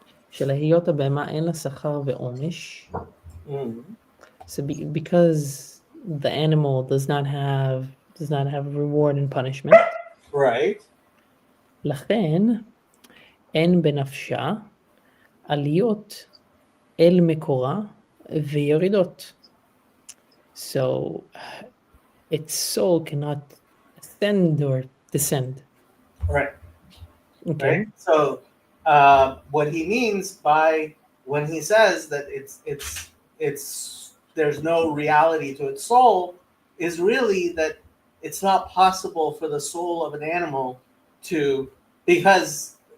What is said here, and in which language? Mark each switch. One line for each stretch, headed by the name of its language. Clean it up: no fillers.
Hebrew: שלהיות הבהמה אין לה שכר ועונש.
English: So because the animal does not have reward and punishment. Right.
Hebrew: לכן אין בנפשה עליות אל מקורה וירידות.
English: So its soul cannot ascend or descend. Right. Okay. Right. So what he means by when he says that it's there's no reality to its soul is really that it's not possible for the soul of an animal to, because